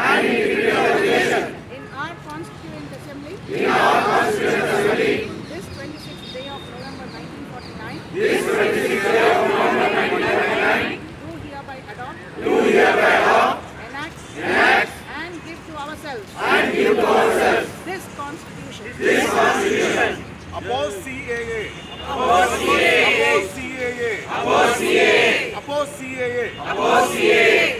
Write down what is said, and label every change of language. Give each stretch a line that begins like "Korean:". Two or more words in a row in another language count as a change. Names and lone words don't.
English: in our Constituent Assembly, this 26th day of November 1949, do hereby adopt, enact, and give to ourselves this Constitution. Oppose CAA. Oppose CAA. Oppose CAA. Oppose CAA. Oppose CAA.